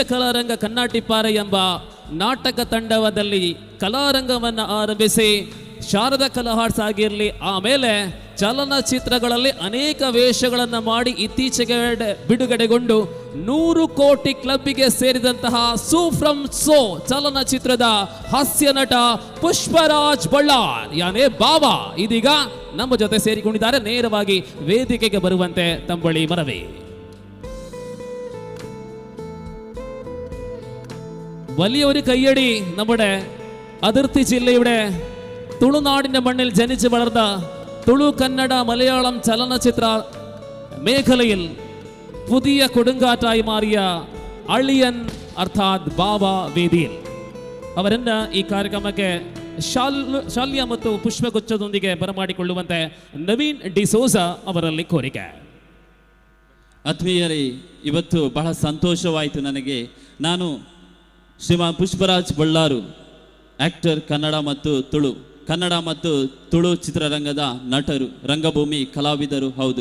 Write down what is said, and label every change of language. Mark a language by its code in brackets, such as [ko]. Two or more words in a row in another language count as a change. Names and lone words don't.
[kn] ಕಲಾರಂಗ ಕನ್ನಾಟಿಪಾರೆ ಎಂಬ ನಾಟಕ ತಂಡದಲ್ಲಿ ಕಲಾರಂಗವನ್ನು ಆರಂಭಿಸಿ ಶಾರದಾ ಕಲಾ ಆರ್ಟ್ಸ್ ಆಗಿರಲಿ, ಆಮೇಲೆ ಚಲನಚಿತ್ರಗಳಲ್ಲಿ ಅನೇಕ ವೇಷಗಳನ್ನು ಮಾಡಿ ಇತ್ತೀಚೆಗೆ ಬಿಡುಗಡೆಗೊಂಡು 100 ಕೋಟಿ ಕ್ಲಬ್ಗೆ ಸೇರಿದಂತಹ ಸೂ ಫ್ರಮ್ ಸೋ ಚಲನಚಿತ್ರದ ಹಾಸ್ಯ ನಟ ಪುಷ್ಪರಾಜ್ ಬಳ್ಳಾರ್ ಯಾನೇ ಬಾಬಾ ಇದೀಗ ನಮ್ಮ ಜೊತೆ ಸೇರಿಕೊಂಡಿದ್ದಾರೆ. ನೇರವಾಗಿ ವೇದಿಕೆಗೆ ಬರುವಂತೆ ತಂಬಳಿ ಮನವಿ. [ml] വലിയൊരു കയ്യടി നമ്മുടെ അതിർത്തി ജില്ലയുടെ തുളുനാടിൻ്റെ മണ്ണിൽ ജനിച്ചു വളർന്ന തുളു കന്നഡ മലയാളം ചലനചിത്ര മേഖലയിൽ പുതിയ കൊടുങ്കാറ്റായി മാറിയ അളിയൻ [kn] ಅರ್ಥಾತ್ ಬಾಬಾ ವೇದಿയിൽ ಅವರನ್ನ ಈ ಕಾರ್ಯಕ್ರಮಕ್ಕೆ ಶಾಲ್ಯ ಮತ್ತು ಪುಷ್ಪಗುಚ್ಛದೊಂದಿಗೆ ಬರಮಾಡಿಕೊಳ್ಳುವಂತೆ ನವೀನ್ ಡಿಸೋಜಾ ಅವರಲ್ಲಿ ಕೋರಿಕೆ. ಆತ್ಮೀಯರೇ, ಇವತ್ತು ಬಹಳ ಸಂತೋಷವಾಯಿತು ನನಗೆ. ನಾನು ಶ್ರೀಮಾನ್ ಪುಷ್ಪರಾಜ್ ಬಳ್ಳಾರು, ಆಕ್ಟರ್, ಕನ್ನಡ ಮತ್ತು ತುಳು ಚಿತ್ರರಂಗದ ನಟರು, ರಂಗಭೂಮಿ ಕಲಾವಿದರು ಹೌದು.